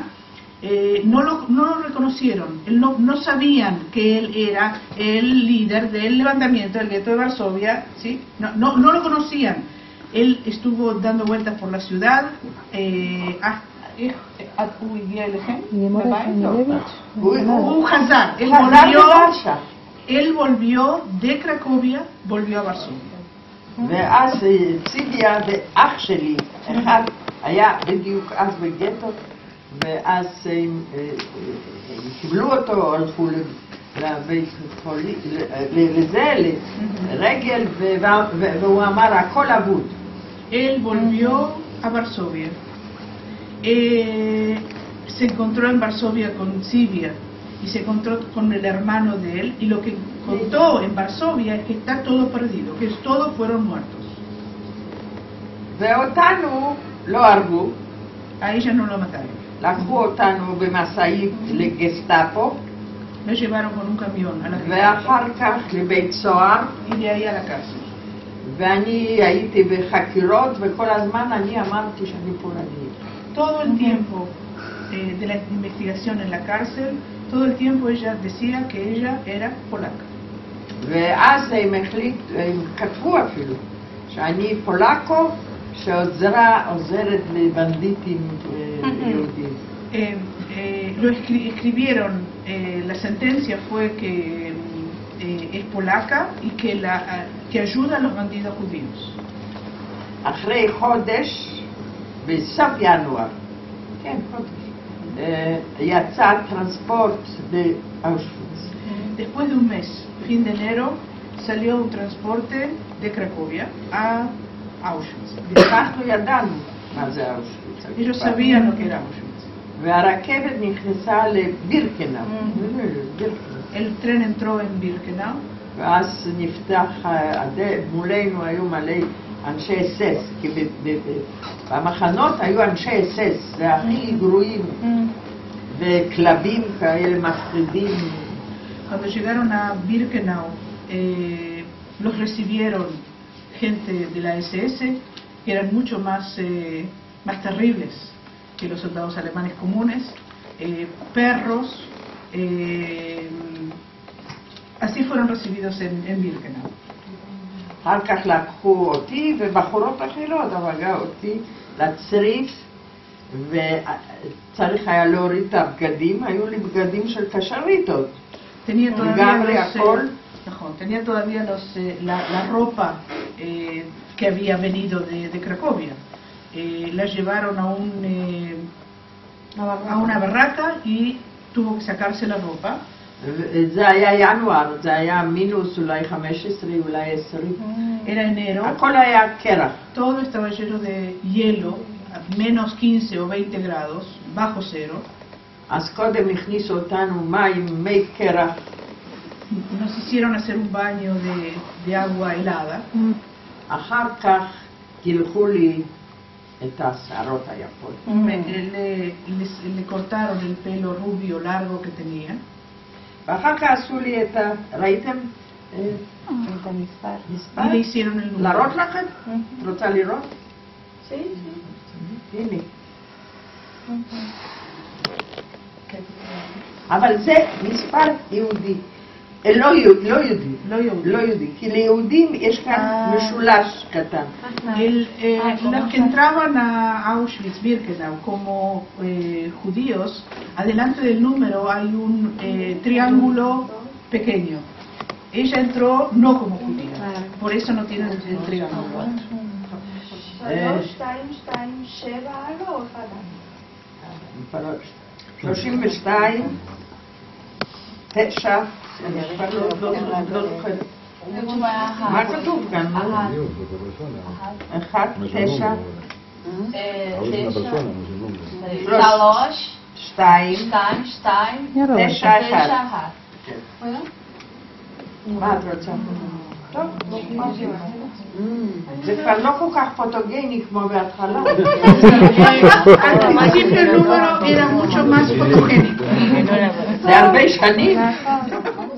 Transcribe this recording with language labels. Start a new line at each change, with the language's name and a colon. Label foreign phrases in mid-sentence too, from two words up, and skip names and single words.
Spanish: No lo reconocieron, no sabían que él era el líder del levantamiento del gueto de Varsovia, ¿sí? No lo conocían. Él estuvo dando vueltas por la ciudad. Él volvió de Cracovia, volvió a Varsovia.
Hebrew: ואז ציביה ואח שלי, אחד היה בדיוק אז בגטו, ואז הם קיבלו אותו, הלכו לבית חולים, לרגל, והוא אמר הכל אבוד.
Spanish: Él volvió a Varsovia. Se encontró en Varsovia con Sibia y se encontró con el hermano de él, y lo que contó en Varsovia es que está todo perdido, que todos fueron muertos.
Hebrew: ואותנו לא הרגו.
Spanish: A ella no lo mataron.
Hebrew: לקחו אותנו במשאית לגסטאפו.
Spanish: Lo llevaron con un camión a la
Hebrew: ואחר כך לבית סוהר.
Spanish: Y de ahí a la cárcel.
Hebrew: ואני הייתי בחקירות, וכל הזמן אני אמרתי שאני פולנית.
Spanish: Todo el tiempo de la investigación en la cárcel, todo el tiempo ella decía que ella era polaca.
Hebrew: ואז הם כתבו אפילו שאני פולקו שעוזרת לבנדיטים יהודים.
Spanish: Lo escribieron, la sentencia fue que es polaca y que ayuda a los bandidos judíos.
Hebrew: אחרי חודש, בסוף ינואר, כן, חודש, יצא טרנספורט באושוויץ.
Spanish: Después de un mes, fin de enero, salió un transporte de Cracovia a Auschwitz.
Hebrew: אנחנו ידענו מה זה אושוויץ.
Spanish: Ellos sabían lo que era Auschwitz.
Hebrew: והרכבת נכנסה לבירקנאו.
Spanish: El tren entró en Birkenau.
Hebrew: ואז נפתח, מולנו היו מלא אנשי אס-אס, כי במחנות היו אנשי אס-אס, זה הכי גרועים, וכלבים כאלה מפחידים.
Spanish: Cuando llegaron a Birkenau, los recibieron gente de la SS, que eran mucho más terribles que los soldados alemanes comunes, perros, así fueron recibidos en Birkenau.
Hebrew: אחר כך לקחו אותי ובחורות אחרות, אבל גם אותי לצריף, וצריך היה להוריד את הבגדים, היו לי בגדים של קשריטות.
Spanish: Tenía
Hebrew: לגמרי הכל.
Spanish: tenía todavía la ropa que había venido de Cracovia. La llevaron a una barraca y tuvo que sacarse la ropa.
Hebrew: זה היה ינואר, זה היה מינוס אולי 15, אולי 20.
Spanish: Era enero.
Hebrew: הכל היה קרח.
Spanish: Todo estaba lleno de hielo, a menos 15 o 20 grados, bajo cero.
Hebrew: אז קודם הכניסו אותנו מים, מי קרח.
Spanish: Nos hicieron hacer un baño de agua helada.
Hebrew: אחר כך גילחו לי את השערות היפות.
Spanish: Le cortaron el pelo rubio largo que tenía.
Hebrew: ואחר כך עשו לי את ה... ראיתם? את המספר.
Spanish: Y le hicieron el número.
Hebrew: להראות לכם? רוצה לראות?
Spanish: Sí, sí.
Hebrew: הנה. אבל זה מספר יהודי. לא יהודי, כי ליהודים יש כאן משולש קטן.
Spanish: Los que entraban a Auschwitz-Birkenau como judíos, adelante del número hay un triángulo pequeño. Ella entró no como judía, por eso no tiene el triángulo.
Hebrew: 3, 2, 2, 7, לא? 32, 9, לא זוכרת. מה כתוב כאן? 1, 9, 2, 9, 1. מה את רוצה? טוב, זה כבר לא כל כך פוטוגני כמו בהתחלה.
Spanish: Al principio el número era mucho más fotogénico.
Hebrew: זה הרבה שנים.